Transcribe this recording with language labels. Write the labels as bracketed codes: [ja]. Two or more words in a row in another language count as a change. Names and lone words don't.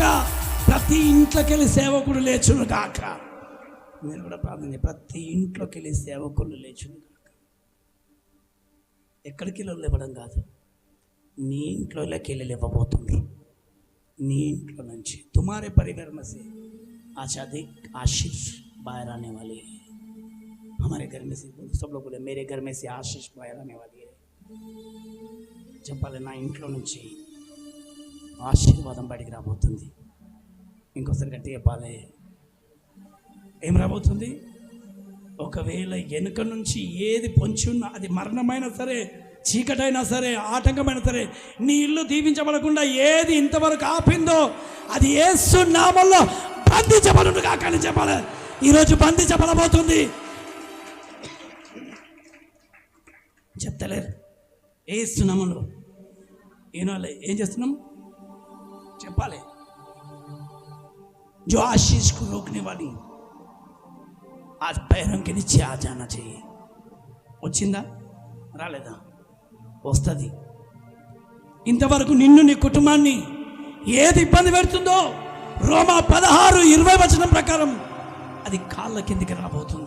[te] ప్రతి ఇంట్లోకి వెళ్ళి సేవకుడు లేచును గాక. మీరు కూడా ప్రార్థన చేయండి. ప్రతి ఇంట్లోకి వెళ్ళి సేవకులు లేచును గాక. ఎక్కడికి లేవడం కాదు, నీ ఇంట్లోకి వెళ్ళి లేవబోతుండ్రు. నీ ఇంట్లో నుంచి [hi] తుమారే परिवार में से अच्छा अधिक आशीष बाहर आने वाली है. हमारे घर में से सब लोग बोले, मेरे घर में से आशीष बाहर आने वाली है. [te] చెప్పాలి, నా ఇంట్లో నుంచి ఆశీర్వాదం బయటికి రాబోతుంది. ఇంకోసారి గట్టి చెప్పాలి, ఏం రాబోతుంది? ఒకవేళ వెనుక నుంచి ఏది పొంచి ఉన్నా, అది మరణమైనా సరే, చీకటైనా సరే, ఆటంకమైనా సరే, నీ ఇల్లు దీవించబడకుండా ఏది ఇంతవరకు ఆపిందో అది యేసు నామములో బంధించబడును కాక అని చెప్పాలి. ఈరోజు బంధించబడబోతుంది. చెప్తలేరు యేసు నామములో. ఈనాలే ఏం చేస్తున్నాం చెప్పాలి. [hi] जो आशीष को रोकने वाली आज पैरों के नीचे आ जाना चाहिए. [te] వచ్చిందా? రాలేదా? వస్తుంది. ఇంతవరకు నిన్ను, నీ కుటుంబాన్ని ఏది ఇబ్బంది పెడుతుందో రోమా 16:20 ప్రకారం అది కాళ్ళ కిందికి రాబోతుంది.